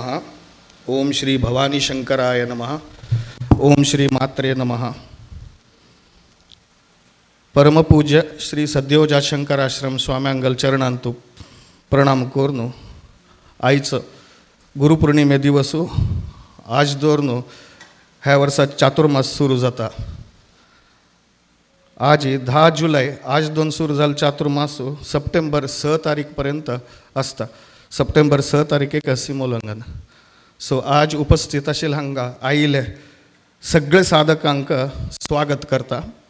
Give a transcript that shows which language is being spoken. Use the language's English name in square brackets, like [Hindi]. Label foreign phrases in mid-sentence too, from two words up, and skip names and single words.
[Sanskrit] ओम श्री भवानी शंकराय नमः। ओम श्री मात्रे नमः। [Konkani] परमपूज्य श्री सद्योजा शंकर आश्रम स्वाम्यांगल चरणांतू प्रणाम कोरनु आयच गुरुपौर्णिमे दिवसू आज दोरनु ह्या वर्सात चातुर्मास सुरू जाता। आज 10 जुलै आज दोन सुरू जाल चातुर्मासू सप्टेंबर 6 तारीख पर्यंत आसता। सप्टेंबर 6 तारीखेक सिमोलंगन। सो आज उपस्थित आशिल्ले हांगा आयिल्ले सगळे साधकांक स्वागत करता।